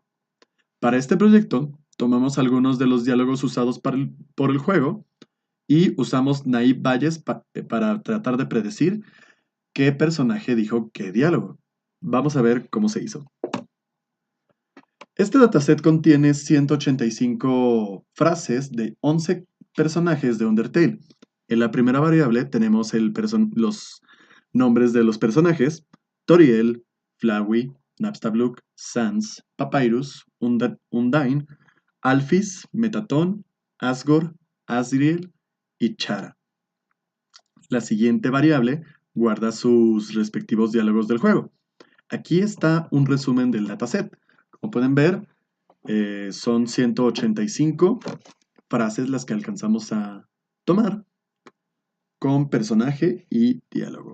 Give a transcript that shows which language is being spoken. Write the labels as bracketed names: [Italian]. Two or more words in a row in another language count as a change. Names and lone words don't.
[Spanish] Para este proyecto, tomamos algunos de los diálogos usados por el juego y usamos Naive Bayes para tratar de predecir qué personaje dijo qué diálogo. Vamos a ver cómo se hizo. Este dataset contiene 185 frases de 11 personajes de Undertale. En la primera variable tenemos los nombres de los personajes: Toriel, Flowey, Napstablook, Sans, Papyrus, Undyne, Alphys, Metatron, Asgore, Asriel y Chara. La siguiente variable guarda sus respectivos diálogos del juego. Aquí está un resumen del dataset. Como pueden ver, son 185 frases las que alcanzamos a tomar con personaje y diálogo.